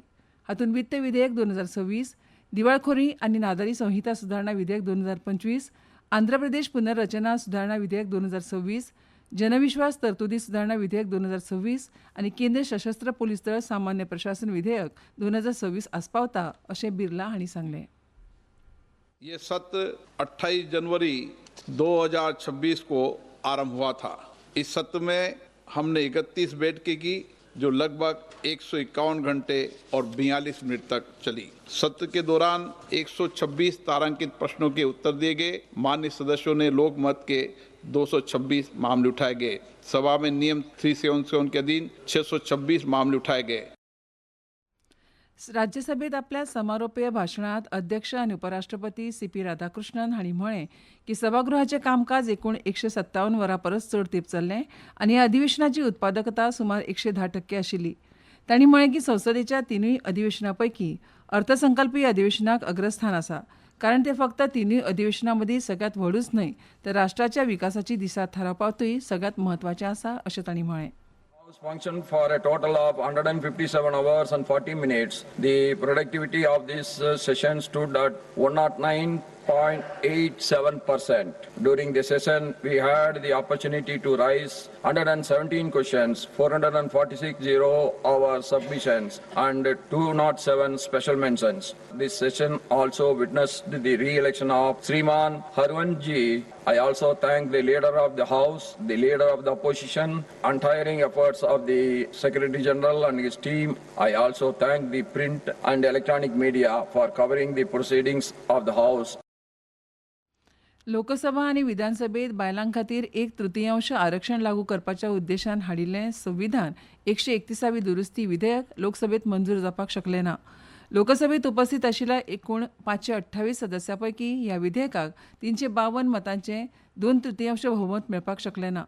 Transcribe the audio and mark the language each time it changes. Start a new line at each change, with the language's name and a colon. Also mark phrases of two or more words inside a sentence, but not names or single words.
Konkani: हातूंत वित्त विधेयक 2026, दिवाळखोरी आनी नादारी संहिता सुदारणा विधेयक 2025, आंध्र प्रदेश पुनर्रचना सुदारणा विधेयक 2026, जनविश्वास तरतुदी सुदारणा विधेयक 2026 आनी केंद्रीय सशस्त्र पुलीस दळ सामान्य प्रशासन विधेयक 2026 आस्पावता अशें बिर्ला हांणी सांगलें.
Hindi: ये सत्र 28 जनवरी 2026 को आरंभ हुआ था. इस सत्र में हमने 31 बैठकें की जो लगभग 151 घंटे और 42 मिनट तक चली. सत्र के दौरान 126 तारांकित प्रश्नों के उत्तर दिए गए. माननीय सदस्यों ने लोकमत के 226 मामले उठाए गए. सभा में नियम 377 के अधीन 626 मामले उठाए गए.
Konkani: राज्यसभेत आपल्या समारोपीय भाशणांत अध्यक्ष आनी उपराष्ट्रपती सीपी राधाकृष्णन हांणी म्हळें की सभागृहाचें कामकाज एकूण 157 वरां परस चड तेंप चल्लें आनी ह्या अधिवेशनाची उत्पादकता सुमार 110% आशिल्ली. तांणी म्हळें की संसदेच्या तिनूय अधिवेशनां पैकी अर्थसंकल्पीय अधिवेशनाक अग्रस्थान आसा, कारण तें फक्त तिनूय अधिवेशनां मदीं सगळ्यांत व्हडूच न्हय तर राष्ट्राच्या विकासाची दिशा थारावपावतूय सगळ्यांत म्हत्वाचें आसा अशें तांणी म्हळें.
English: Functioned for a total of 157 hours and 40 minutes. The productivity of this session stood at 109.87%. During the session, we had the opportunity to raise 117 questions, 446 zero-hour submissions, and 207 special mentions. This session also witnessed the re-election of Sriman Harwanji. I also thank the leader of the House, the leader of the opposition, untiring efforts of the Secretary General and his team. I also thank the print and electronic media for covering the proceedings of the House.
Konkani: लोकसभा आनी विधानसभेत बायलां खातीर 1/3 आरक्षण लागू करपाच्या उद्देशान हाडिल्लें संविधान 131वी दुरुस्ती विधेयक लोकसभेत मंजूर जावपाक शकलें ना. लोकसभेत उपस्थित आशिल्ल्या एकूण 528 सदस्यां पैकी ह्या विधेयकाक 352 मतांचें 2/3 भोवमत मेळपाक शकलें ना.